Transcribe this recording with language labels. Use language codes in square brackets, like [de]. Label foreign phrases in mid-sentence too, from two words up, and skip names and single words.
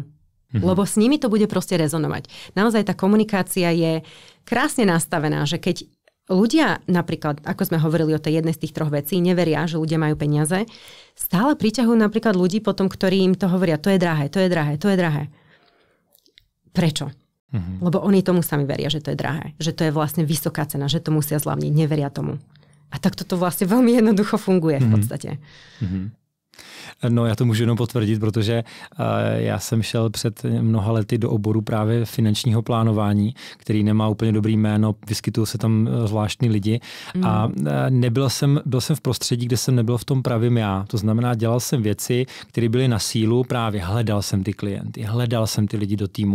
[sk] Lebo s nimi to bude proste rezonovať. Naozaj tá komunikácia je krásne nastavená, že keď ľudia napríklad, ako sme hovorili o tej jednej z tých troch vecí, neveria, že ľudia majú peniaze, stále priťahujú napríklad ľudí potom, ktorí im to hovoria, to je drahé, to je drahé, to je drahé. Prečo? Lebo oni tomu sami veria, že to je drahé. Že to je vlastne vysoká cena, že to musia zľavniť. Neveria tomu. A takto to vlastne veľmi jednoducho funguje v podstate. No, [cs] já to můžu jenom potvrdit, protože já jsem šel před mnoha lety do oboru právě finančního plánování, který nemá úplně dobrý jméno, vyskytují se tam zvláštní lidi a byl jsem v prostředí, kde jsem nebyl v tom pravým já. To znamená, dělal jsem věci, které byly na sílu, právě hledal jsem ty klienty, hledal jsem ty lidi do týmu.